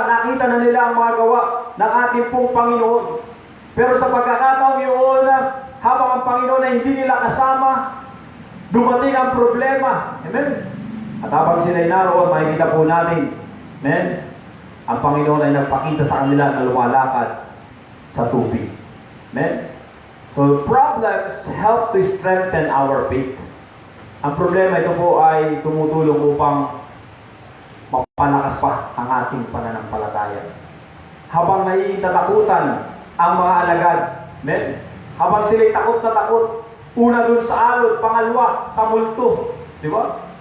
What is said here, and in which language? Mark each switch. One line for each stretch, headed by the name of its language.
Filipino: Nakita na nila ang mga gawa ng ating pong Panginoon. Pero sa pagkakataong yun, habang ang Panginoon ay hindi nila kasama, dumating ang problema. Amen? At habang sila ay naroon, makikita po natin, amen, ang Panginoon ay nagpakita sa kanila na lumalakad sa tubig. Amen?
English: So, problems help to strengthen our faith.
Filipino: Ang problema ito po ay tumutulong upang mapalakas pa ang ating pananampalataya. Habang naiitatakutan ang mga alagad, amen? Habang sila'y takot na takot, una dun sa alon, pangalawa sa multo. Di ba?